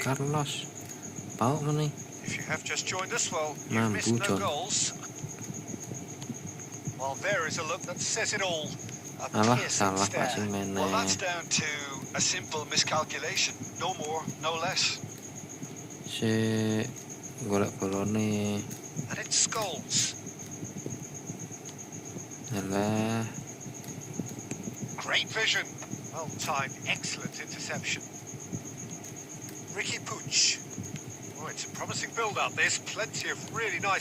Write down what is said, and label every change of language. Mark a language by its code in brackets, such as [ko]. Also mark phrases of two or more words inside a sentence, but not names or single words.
[id] Carlos. Pau mana nih? [en] If you have just joined us, well, you've missed Mampu, no John. goals. Well, there is a look that says it all. A Alah, piercing salah stare. passing Well, mana. that's down to a simple miscalculation. No more, no less. [jv] Si golek bolone. [en] And it's Scholes. Alah, Great vision. Well timed, excellent interception. Ricky Puig. Oh, it's a promising build-up. There's plenty of really nice